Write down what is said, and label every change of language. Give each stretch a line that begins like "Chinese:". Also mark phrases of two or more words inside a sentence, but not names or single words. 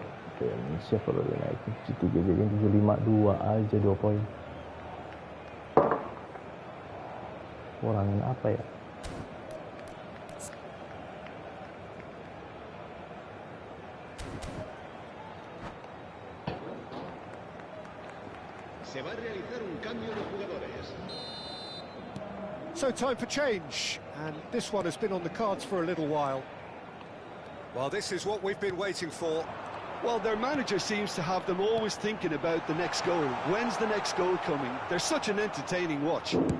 Indonesian: Indonesia perlu dinaikin 73, jadi 752 aja 2 poin. Kurangin apa ya?
Spanish: Se va a realizar un cambio de jugadores.
English: So time for change, and this one has been on the cards for a little while. Well, this is what we've been waiting for. Well, their manager seems to have them always thinking about the next goal. When's the next goal coming? They're such an entertaining watch.